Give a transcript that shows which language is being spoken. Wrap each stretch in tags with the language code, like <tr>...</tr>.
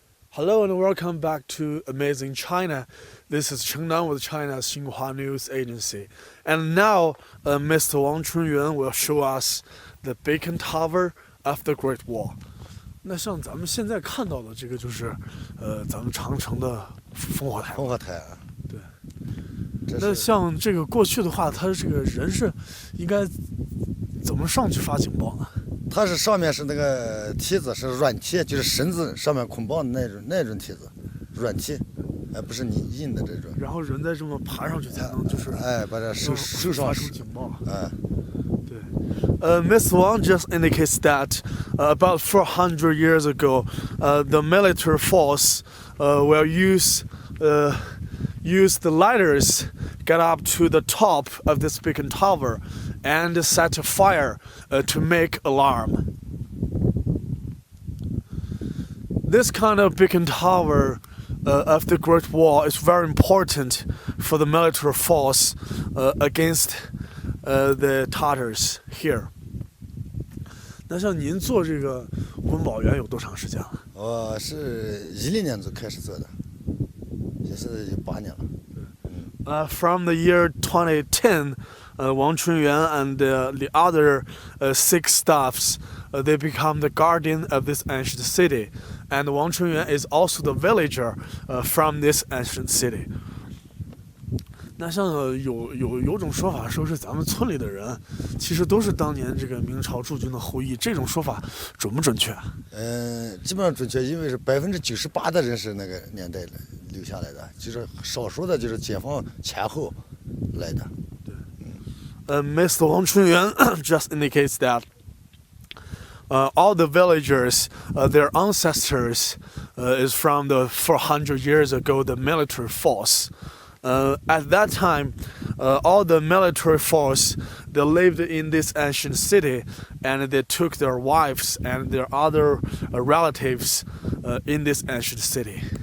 <en>Hello and welcome back to Amazing China. This is Chengnan with China's Xinhua News Agency. And now Mr. Wang Chunyuan will show us the beacon tower of the Great Wall.</en> <zh>那像咱们现在看到的这个就是咱们长城的烽火台。烽火台啊，对。这那像这个过去的话，它这个人是应该怎么上去发警报呢？它是上面是那个梯子是软梯，就是绳子上面捆绑的那种梯子，软梯，不是你硬的这种。然后人再这么爬上去才能就是把这收上发出警报。对。</zh> <en>Ms. Wang just indicates that about 400 years ago, the military force will use the ladders, get up to the top of this beacon tower, and set a fire to make alarm. This kind of beacon tower of the Great Wall is very important for the military force against the Tatars here.</en> <zh>那像您做这个婚保员有多长时间了？我是10年就开始做的，也是有8年了。</zh> <en>From the year 2010, Wang Chunyuan and the other 6 staffs, they become the guardian of this ancient city. And Wang Chunyuan is also the villager from this ancient city.</en> <zh>那像有种说法说是咱们村里的人，其实都是当年这个明朝驻军的后裔，这种说法准不准确？基本上准确，因为是98%的人是那个年代留下来的，就是少数的就是解放前后来的。对。Mr.</zh> <en>Wang Chunyuan just indicates that all the villagers, their ancestors, is from the 400 years ago the military force. At that time, all the military force, they lived in this ancient city, and they took their wives and their other relatives in this ancient city.</en>